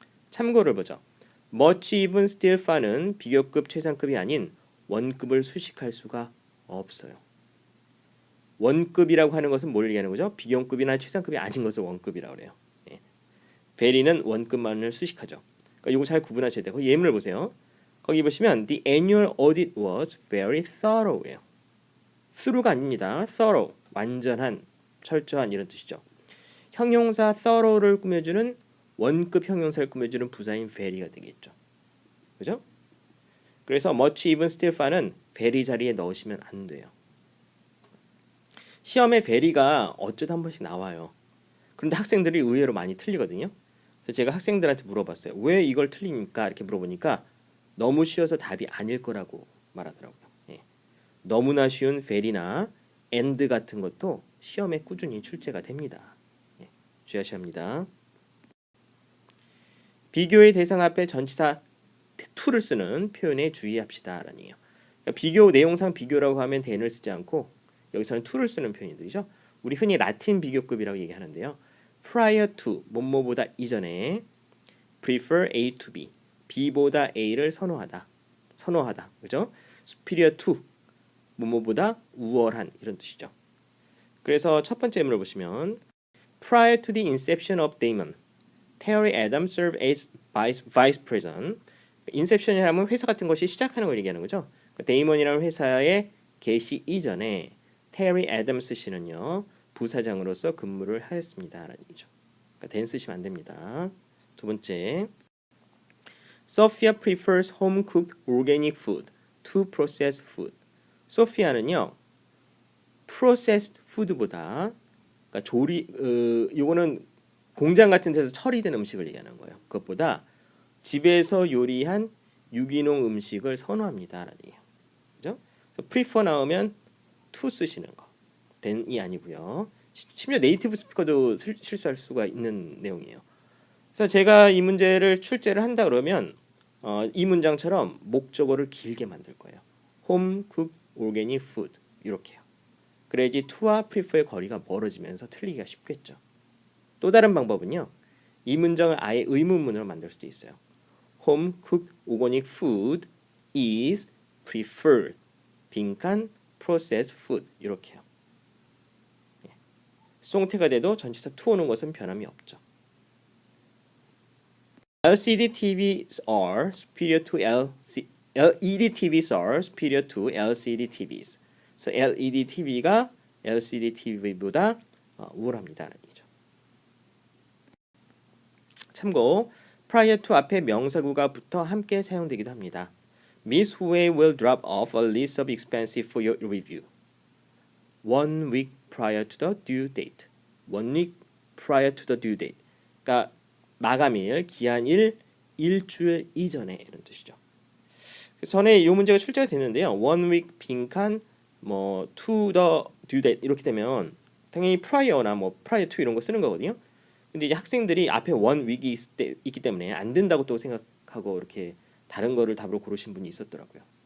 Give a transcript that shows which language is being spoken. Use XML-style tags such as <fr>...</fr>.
<ko>참고를 보죠. much, even, still, far는 비교급 최상급이 아닌 원급을 수식할 수가 없어요. 원급이라고 하는 것은 뭘 얘기하는 거죠? 비교급이나 최상급이 아닌 것을 원급이라고 그래요. 예. very는 원급만을 수식하죠. 그러니까 이거 잘 구분하셔야 돼요. 예문을 보세요. 거기 보시면</ko> <en>the annual audit was very thorough예요.</en> <ko>thorough가 아닙니다. thorough, 완전한, 철저한 이런 뜻이죠. 형용사 thorough를 꾸며주는 원급 형용사를 꾸며주는 부사인 very가 되겠죠. 그죠? 그래서 much, even, still, far는 very 자리에 넣으시면 안 돼요. 시험에 very가 어쩌다 한 번씩 나와요. 그런데 학생들이 의외로 많이 틀리거든요. 그래서 제가 학생들한테 물어봤어요. 왜 이걸 틀리니까 이렇게 물어보니까 너무 쉬워서 답이 아닐 거라고 말하더라고요. 예. 너무나 쉬운 very나 and 같은 것도 시험에 꾸준히 출제가 됩니다. 예. 주의하셔야 합니다. 비교의 대상 앞에 전치사 to를 쓰는 표현에 주의합시다. 라는 얘기예요. 그러니까 비교 내용상 비교라고 하면 than을 쓰지 않고 여기서는 to를 쓰는 표현들이죠. 우리 흔히 라틴 비교급이라고 얘기하는데요. prior to 뭐뭐보다 이전에 prefer A to B B보다 A를 선호하다 그죠? superior to 뭐뭐보다 우월한 이런 뜻이죠. 그래서 첫 번째 예문을 보시면</ko> <en>prior to the inception of Damon, Terry Adams served as vice president.</en> <ko>인셉션이라면 회사 같은 것이 시작하는 걸 얘기하는 거죠. 데이먼이라는 회사의 개시 이전에 테리 애덤스 씨는요 부사장으로서 근무를 하였습니다라는 얘기죠. 그러니까 then 쓰시면 안 됩니다. 두 번째,</ko> <en>Sophia prefers home cooked organic food to processed food.</en> <ko>소피아는요 processed food보다 그러니까 요거는 공장 같은 데서 처리된 음식을 얘기하는 거예요. 그것보다 집에서 요리한 유기농 음식을 선호합니다라는 얘기예요. 그죠? prefer 나오면 to 쓰시는 거. then이 아니고요. 심지어 네이티브 스피커도 실수할 수가 있는 내용이에요. 그래서 제가 이 문제를 출제를 한다 그러면 이 문장처럼 목적어를 길게 만들 거예요.</ko> <en>home cooked organic food</en> <ko>이렇게요. 그래야지 to와 prefer의 거리가 멀어지면서 틀리기가 쉽겠죠. 또 다른 방법은요. 이 문장을 아예 의문문으로 만들 수도 있어요.</ko> <en>Home cooked organic food is preferred.</en> <ko>빈칸 processed food 이렇게요. 수동태가 돼도 전치사 to 오는 것은 변함이 없죠.</ko> <en>LCD TVs are superior to LED TVs are superior to LCD TVs.</en> <ko>그래서 LED TV가 LCD TV보다 우월합니다라는 얘기죠. 참고 prior to 앞에 명사구가 붙어 함께 사용되기도 합니다.</ko> <en>Miss Huey will drop off a list of expenses for your review. 1 week prior to the due date. 1 week prior to the due date.</en> <ko>그러니까 마감일, 기한일 일주일 이전에 이런 뜻이죠. 전에 이 문제가 출제가 됐는데요. 1 week 빈칸 뭐 to the due date 이렇게 되면 당연히 prior나 뭐 prior to 이런 거 쓰는 거거든요. 근데 이제 학생들이 앞에 1 week이 있기 때문에 안 된다고 또 생각하고 이렇게 다른 거를 답으로 고르신 분이 있었더라고요.</ko>